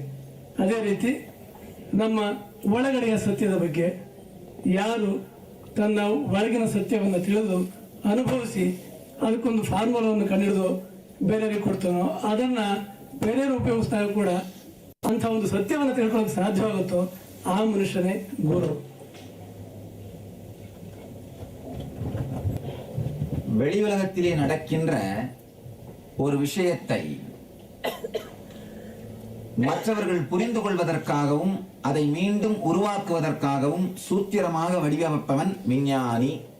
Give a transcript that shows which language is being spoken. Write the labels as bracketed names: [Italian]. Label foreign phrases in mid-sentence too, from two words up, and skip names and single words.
[Kannada] ಅದೇ ರೀತಿ ನಮ್ಮ ಒಳಗಡೆಯ ಸತ್ಯದ ಬಗ್ಗೆ ಯಾರು ತನ್ನ ಒಳಗಿನ ಸತ್ಯವನ್ನು ತಿಳಿದು ಅನುಭವಿಸಿ ಅದಕ್ಕೊಂದು ಫಾರ್ಮುಲಾವನ್ನು ಕಂಡುಹಿಡಿದು ಬೇರೆಯವರಿಗೆ ಕೊಡ್ತಾನೋ ಅದನ್ನು ಬೇರೆಯವರು ಉಪಯೋಗಿಸಿದಾಗ ಕೂಡ ಅಂಥ ಒಂದು ಸತ್ಯವನ್ನು ತಿಳ್ಕೊಳ್ಳೋಕೆ ಸಾಧ್ಯವಾಗುತ್ತೋ ಆ ಮನುಷ್ಯನೇ ಗುರು. [Tamil] வெளி உலகத்திலே நடக்கின்ற ஒரு விஷயத்தை மற்றவர்கள் புரிந்து கொள்வதற்காகவும் அதை மீண்டும் உருவாக்குவதற்காகவும் சூத்திரமாக வடிவமைப்பவன் விஞ்ஞானி.